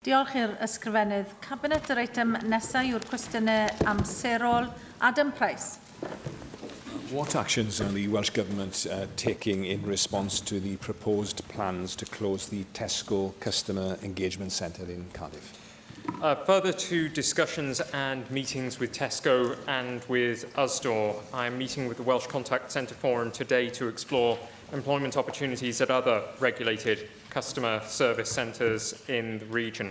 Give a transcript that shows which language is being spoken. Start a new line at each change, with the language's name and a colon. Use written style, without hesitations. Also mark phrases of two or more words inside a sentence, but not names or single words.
Welsh: Diolch i'r ysgrifennydd. Cabinet yr eitem nesaf yw'r cwestiynau amserol. Adam Price.
English: What actions are the Welsh Government taking in response to the proposed plans to close the Tesco Customer Engagement Centre in Cardiff? Further to discussions and meetings with Tesco and with Usdaw, I am meeting with the Welsh Contact Centre Forum today to explore employment opportunities at other regulated customer service centres in the region.